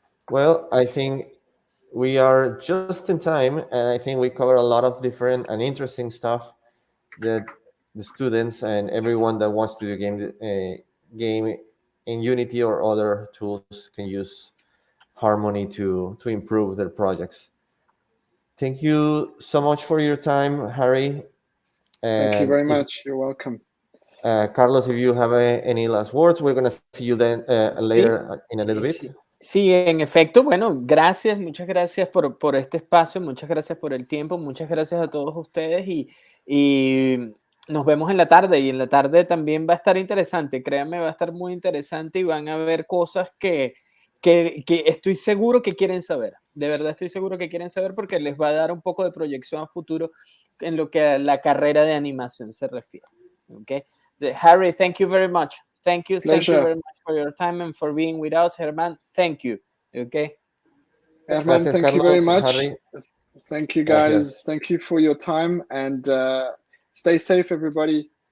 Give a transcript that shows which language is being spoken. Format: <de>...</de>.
<en>Well, I think we are just in time, and I think we cover a lot of different and interesting stuff that the students and everyone that wants to do game in Unity or other tools can use Harmony to improve their projects. Thank you so much for your time, Harry. Thank you very much. You're welcome. Carlos, if you have any last words, we're going to see you then later in a little bit.</en> <es>Sí, en efecto. Bueno, muchas gracias por este espacio, muchas gracias por el tiempo, muchas gracias a todos ustedes y nos vemos en la tarde, y en la tarde también va a estar interesante, créanme, va a estar muy interesante y van a ver cosas que estoy seguro que quieren saber, de verdad estoy seguro que quieren saber, porque les va a dar un poco de proyección a futuro en lo que a la carrera de animación se refiere.</es> <en>Okay? So, Harry, thank you very much. Thank you very much for your time and for being with us. Herman, thank you. Okay. Herman, thank you very much. Harry. Thank you, guys.</en> <es>Gracias.</es> <en>Thank you for your time, and stay safe, everybody.</en>